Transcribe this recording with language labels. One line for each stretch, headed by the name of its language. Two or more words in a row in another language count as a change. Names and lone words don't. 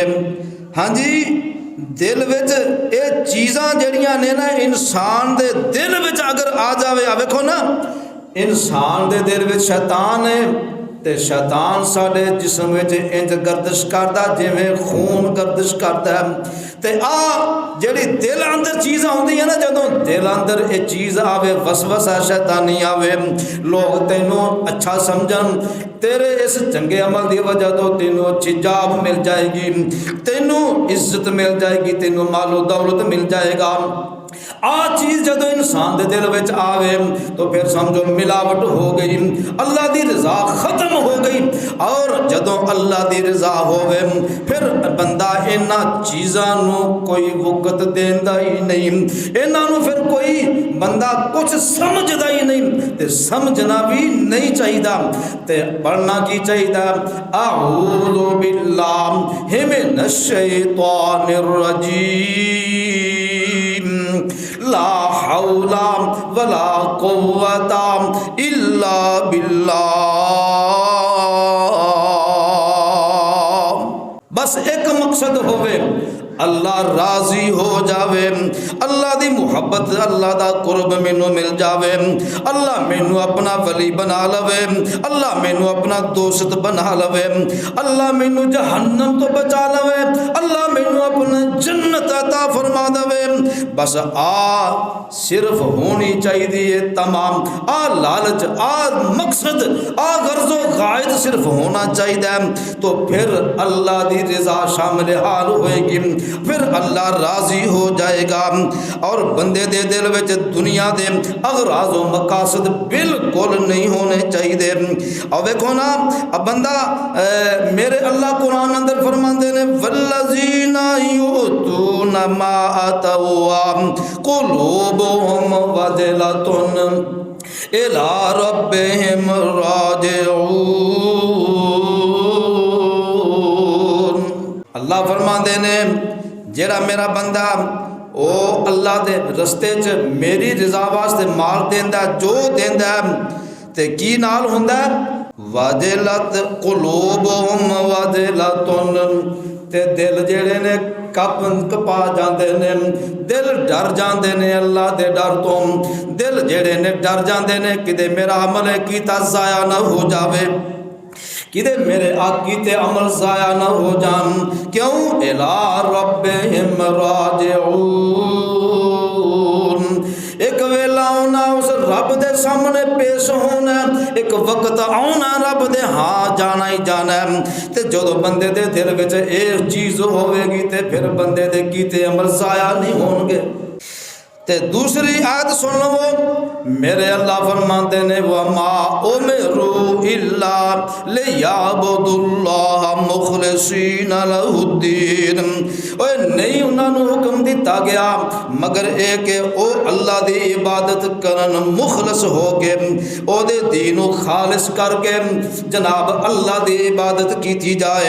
Punjabi: ہاں جی، دل وچ ایہ چیزاں جہڑیاں نے نا، انسان دے دل وچ اگر آ جاوے، آ ویکھو نا، انسان دے دل وچ شیطان ہے تے شیطان ساڈے جسم وچ انج گردش کردا جویں خون گردش کردا ہے. تے آ جہڑی دل اندر چیز آؤندی ہے نا، جدوں دل اندر ایہ چیز آوے، وسوسہ شیطانی آوے، لوک تینوں اچھا سمجھن، تیرے اس چنگے عمل کی وجہ تو تینوں اچھی جاب مل جائے گی، تینوں عزت مل جائے گی، تینوں مال و دولت مل جائے گا. آ چیز جدوں انسان کے دل میں آوے تو پھر سمجھو ملاوٹ ہو گئی، اللہ کی رضا ختم ہو گئی. اور جدوں اللہ کی رضا ہووے پھر بندہ انہاں چیزوں کوئی وقت دیندا ای نہیں، انہاں پھر کوئی بندہ کجھ سمجھدا ای نہیں، تے سمجھنا بھی نہیں چاہیدا. تے پڑھنا کی چاہیدا,
Arabic: أعوذ بالله من الشيطان الرجيم، لا حول ولا قوة إلا بالله.
Punjabi: بس اک مقصد ہووے، اللہ راضی ہو جاوے، اللہ دی محبت، اللہ دا قرب مینوں مل جاوے، اللہ مینوں اپنا ولی بنا لوے، اللہ مینوں اپنا دوست بنا لوے، اللہ مینوں جہنم تو بچا لوے، اللہ مینوں اپنا جنت عطا فرما دیوے. بس آ صرف ہونی چاہیدی تمام، آ لالچ، آ مقصد، آ غرض و غایت صرف ہونا چاہیدا، تو پھر اللہ دی رضا شامل حال ہوئے گی، پھر اللہ راضی ہو جائے گا. اور بندے دے دل وچ دنیا دے اغراض و مقاصد بالکل نہیں ہونے چاہیدے. اور ویکھو نا، اب بندہ میرے اللہ قرآن اندر فرماتے نے,
Arabic: والذين يؤتون ما آتوا وقلوبهم وجلة أنهم إلى ربهم راجعون.
Punjabi: اللہ فرماتے نے، جہڑا میرا بندہ او اللہ دے رستے چ میری رضا واسطے مال دیندا، جو دیندا تے کی نال ہندا,
Arabic: وجلت قلوبهم وجلة,
Punjabi: تے دل جہڑے نے کمب جاتے نے، دل ڈر جاتے نے اللہ دے ڈر تو، دل جہڑے نے ڈر جاتے نے کتے میرا عمل کیتا ضائع نا ہو جاوے، کتے میرے آ کیتے عمل ضائع نہ ہو جان. کیوں?
Arabic: إلى ربهم راجعون.
Punjabi: اک ویلا آنا اس رب دے سامنے پیش ہونا، اک وقت آنا رب دے ہاں جانا ای جانا. تے جو بندے دے دل وچ ایہ چیز ہووے گی تے پھر بندے دے کیتے عمل ضائع نہیں ہون گے. تے دوسری آیت سن لو، میرے اللہ فرماتے نے,
Arabic: وما أمروا إلا ليعبدوا الله مخلصين له الدين.
Punjabi: اوہناں نہیں اوہنوں حکم دتا گیا مگر ایہ کہ او اللہ دی عبادت کرن مخلص ہو کے، اوہدے دین خالص کر کے جناب اللہ دی عبادت کی جائے.